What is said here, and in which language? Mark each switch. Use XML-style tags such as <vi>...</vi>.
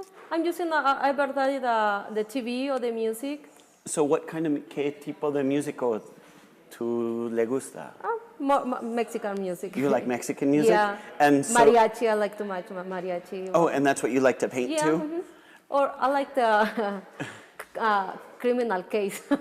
<en>I'm using the TV or the music. So what kind of,</en> <es>qué tipo de músico tú le gusta?</es> <en>Mexican music. You like Mexican music? Yeah. And so, mariachi, I like too much mariachi. Oh, and that's what you like to paint too? Mm-hmm. Or I like the criminal case.</en>